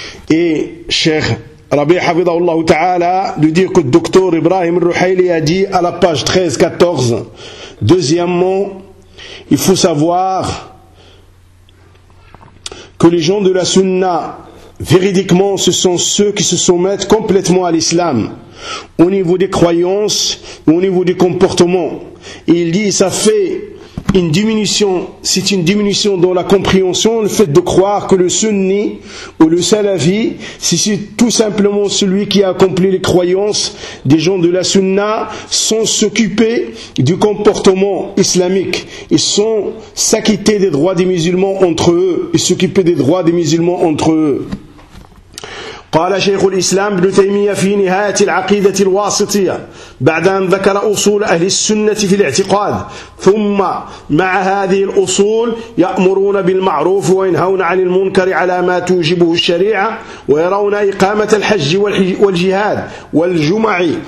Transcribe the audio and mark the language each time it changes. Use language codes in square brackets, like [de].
[ar] إيه شيخ ربي حفظه الله تعالى لديك الدكتور إبراهيم الرحيلي يدي على page 13-14. [fr] deuxièmement, il faut savoir que les gens de la sunna véridiquement ce sont ceux qui se soumettent complètement à l'islam au niveau des croyances, au niveau des comportements. Et il dit, ça fait une diminution, c'est une diminution dans la compréhension, le fait de croire que le sunni ou le salafi, c'est tout simplement celui qui a accompli les croyances des gens de la sunna sans s'occuper du comportement islamique, et sans s'acquitter des droits des musulmans entre eux, et s'occuper des droits des musulmans entre eux. [ar] قال شيخ الإسلام ابن تيمية في نهاية العقيدة الواسطية بعد أن ذكر أصول أهل السنة في الاعتقاد، ثم مع هذه الأصول يأمرون بالمعروف وينهون عن المنكر على ما توجبه الشريعة، ويرون إقامة الحج والجهاد والجمع